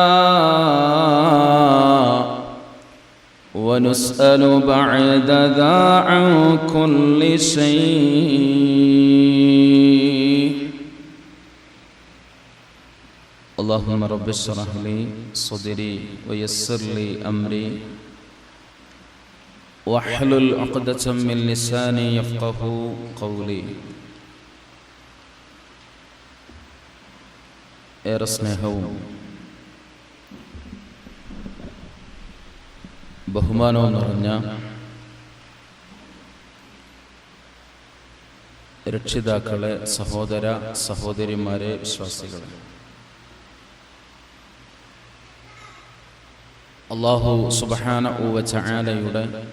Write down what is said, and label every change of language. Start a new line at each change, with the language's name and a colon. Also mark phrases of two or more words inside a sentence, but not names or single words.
Arabic: ونسأل بعد ذا عن كل شيء اللهم رب اشرح لي صدري ويسر لي أمري واحلل عقدة من لساني يفقه قولي
Malayalam: ഏറെ സ്നേഹവും ബഹുമാനവും നിറഞ്ഞ രക്ഷിതാക്കളെ, സഹോദര സഹോദരിമാരെ, വിശ്വാസികളെ,
Arabic: الله سبحانه و تعالى